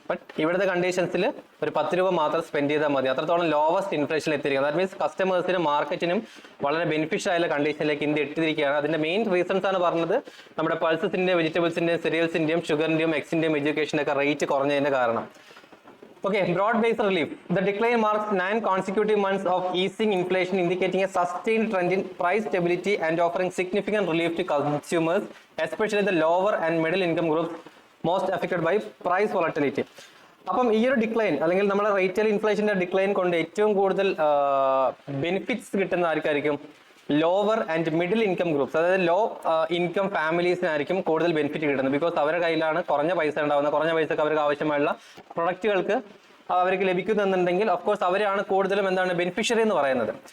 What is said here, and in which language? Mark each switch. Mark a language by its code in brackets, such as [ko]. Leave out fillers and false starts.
[ml] But ഇവിടുത്തെ കണ്ടീഷൻസിൽ ഒരു 10 രൂപ മാത്രം സ്പെൻഡ് ചെയ്താൽ മതി. അത്രത്തോളം ലോവസ്റ്റ് ഇൻഫ്ലേഷനിൽ എത്തിയിരിക്കുന്നത്. ദാറ്റ് മീൻസ് കസ്റ്റമേഴ്സിനും മാർക്കറ്റിനും വളരെ ബെനിഫിഷ്യൽ ആയുള്ള കണ്ടീഷനിലേക്ക് ഇന്ത്യ എത്തിയിരിക്കുകയാണ്. അതിന്റെ മെയിൻ റീസൺസ് ആണ് പറഞ്ഞത് നമ്മുടെ പൾസസിന്റെയും വെജിറ്റബിൾസിന്റെയും സെരിയൽസിന്റെയും ഷുഗറിന്റെയും എക്സിന്റെയും എഡ്യൂക്കേഷന്റെ ഒക്കെ റേറ്റ് കുറഞ്ഞതിന്റെ കാരണം. [en] Okay, broad-based relief. The decline marks 9 consecutive months of easing inflation, indicating a sustained trend in price stability and offering significant relief to consumers, especially the lower and middle income groups most affected by price volatility. [ml] അപ്പം ഈ ഒരു decline അല്ലെങ്കിൽ നമ്മുടെ retail ഇൻഫ്ലേഷന്റെ decline കൊണ്ട് ഏറ്റവും കൂടുതൽ benefits കിട്ടുന്ന ആർക്കായിരിക്കും? Lower and middle income groups, അതായത് ലോ ഇൻകം ഫാമിലീസിനായിരിക്കും കൂടുതൽ ബെനിഫിറ്റ് കിട്ടുന്നത്. ബിക്കോസ് അവരുടെ കയ്യിലാണ് കുറഞ്ഞ പൈസ ഉണ്ടാകുന്നത്. കുറഞ്ഞ പൈസക്ക് അവർക്ക് ആവശ്യമായുള്ള പ്രൊഡക്റ്റുകൾക്ക് അവർക്ക് ലഭിക്കുന്നുണ്ടെങ്കിൽ ഓഫ് കോഴ്സ് അവരാണ് കൂടുതലും എന്താണ് ബെനിഫിഷ്യറി എന്ന് പറയുന്നത്.